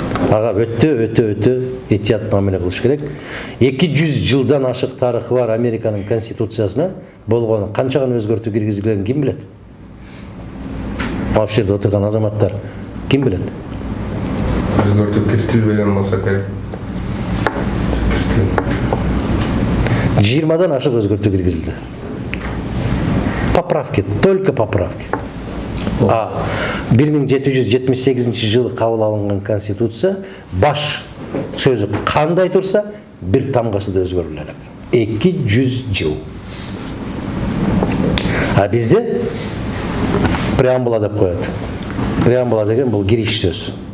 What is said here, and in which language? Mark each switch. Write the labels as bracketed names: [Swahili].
[Kyrgyz] Ага өтө этият мамиле кылыш керек. 200 жылдан ашык тарыхы бар Американын конституциясына болгон канчаган өзгөртүү киргизилгенин ким билет? Ошол жерде отурган азаматтар ким билет? Өзгөртүп киртилбеген болсо керек. 20дан ашык өзгөртүү киргизилди. [Russian] Поправки, только поправки. [Kyrgyz] А 1778 жылы кабыл алынган конституция баш сөзү кандай турса, бир тамгасы да өзгөрүлө элек. 200 жыл. А бизде преамбула деп коет. Преамбула деген бул кириш сөз.